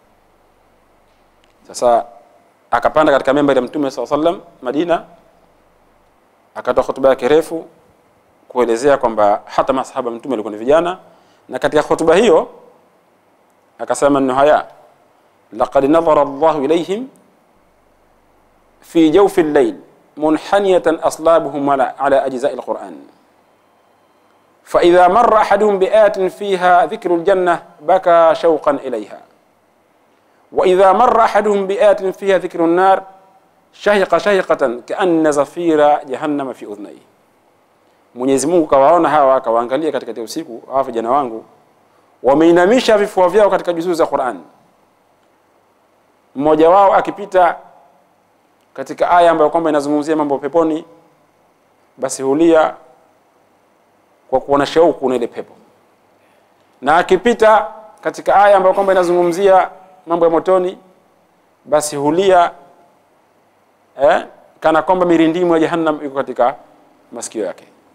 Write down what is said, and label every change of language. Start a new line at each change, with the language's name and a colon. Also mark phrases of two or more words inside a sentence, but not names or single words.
Swahili: Sasa akapanda katika mimbari ya Mtume SAW Madina, akatoa hotuba yake refu kuelezea kwamba hata masahaba Mtume walikuwa ni vijana, na katika hotuba hiyo akasema neno haya:
Arabic: لقد نظر الله إليهم في جوف الليل منحنية أصلابهم على أجزاء القرآن، فإذا مر أحدهم بآية فيها ذكر الجنة بكى شوقا إليها، وإذا مر أحدهم بآية فيها ذكر النار شهق شهقة كأن زفير جهنم في أذنيه.
Swahili: Mwenyezi Mungu kawaona hawa, akawaangalia katika usiku, hawa vijana wangu wameinamisha vifua vyao katika juzuu za Qur'an. Mmoja wao akipita katika aya ambayo kwamba inazungumzia mambo peponi, basi hulia kwa kuona shauku na ile pepo, na akipita katika aya ambayo kwamba inazungumzia mambo ya motoni, basi hulia kana kwamba mirindimu ya jahannam iko katika masikio yake.